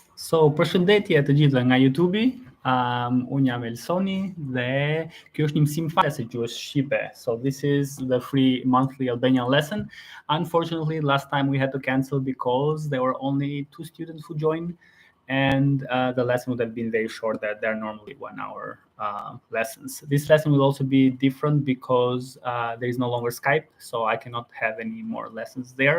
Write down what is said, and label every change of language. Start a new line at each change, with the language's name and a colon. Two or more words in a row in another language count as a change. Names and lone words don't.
Albanian: Përshëndetje të gjithëve nga YouTube. Unë jam Elsoni dhe kjo është një mësim fare se gjuhës shqipe.
English: So this is the free monthly Albanian lesson. Unfortunately, last time we had to cancel because there were only 2 students who joined, and the lesson would have been very short. That they're normally 1 hour lessons. This lesson will also be different because there is no longer Skype, so I cannot have any more lessons there.